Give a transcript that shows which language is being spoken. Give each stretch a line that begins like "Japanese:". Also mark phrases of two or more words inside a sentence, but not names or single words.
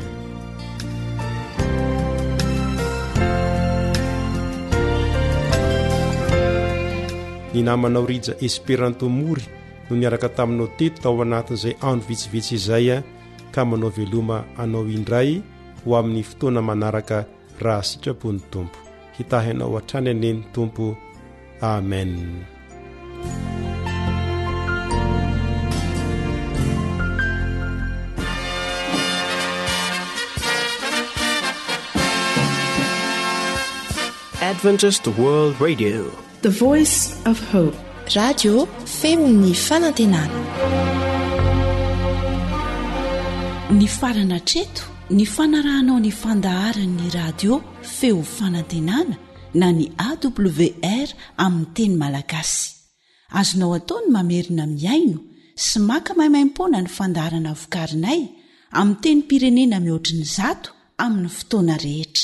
Malagasy: Ny namanao Rija Esperanto Mory no niaraka taminao teto tao anatin'izay andro vitsivitsy izay ka manao veloma anao indray ho amin'ny fotoana manaraka raha sitrapony Tompo. Hitahy anao hatrany aneny Tompo. Amen.
English: Adventist World Radio, the voice of hope.
Malagasy: Radio Feony Fanantenana. Ny farana treto, ny fanarahanao ny fandaharan'ny radio Feo Fanantenana na ny AWR amin'ny teny malagasy. Azonao atao ny mamerina miaino sy maka maimaim-pona ny fandaharana vokarinay amin'ny teny pirenena mihoatriny 100 amin'ny fotoana rehetra.